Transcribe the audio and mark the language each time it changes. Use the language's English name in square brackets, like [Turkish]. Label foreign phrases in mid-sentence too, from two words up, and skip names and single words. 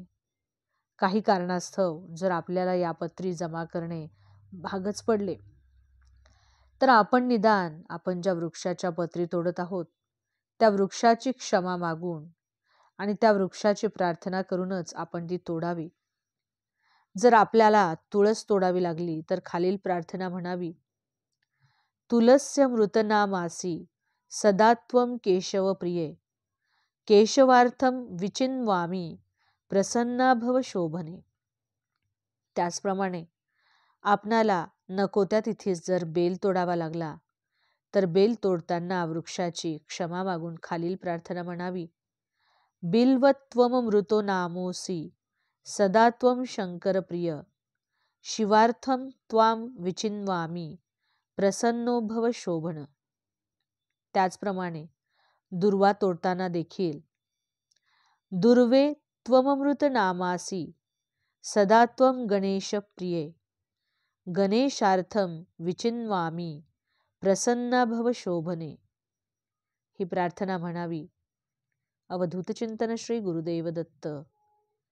[Marathi] काही कारणास्तव जर आपल्याला या पत्री जमा करणे भागच पडले तर आपण निदान आपण ज्या वृक्षाच्या पत्री तोडत आहोत त्या वृक्षाची क्षमा मागून आणि त्या वृक्षाची प्रार्थना करूनच आपण ती तोडावी. जर आपल्याला तुळस तोडावी लागली तर खालील प्रार्थना म्हणावी: [Sanskrit] तुलस्य मृतनामासी सदा त्वं केशव प्रिये, केशवार्थं विचिन्वामि प्रसन्ना भव शोभने. [Marathi] त्याचप्रमाणे आपणाला नको त्या तिथीस जर बेल तोडावा लागला तर बेल तोडताना वृक्षाची क्षमा मागून खालील प्रार्थना म्हणावी: [Sanskrit] बिल्वत्वम मृतो नामोसी सदा त्वं शंकर प्रिय, शिवार्थं त्वां विचिन्वामि प्रसन्नो भव शोभन. [Marathi] त्याचप्रमाणे दुर्वा तोडताना देखील: [Sanskrit] दुर्वे त्वममृत नामासी सदा त्वं गणेश प्रिये, गणेशार्थं विचिन्वामि प्रसन्ना भव शोभने. [Marathi] ही प्रार्थना म्हणावी. अवधूत चिंतन श्री गुरुदेव दत्त.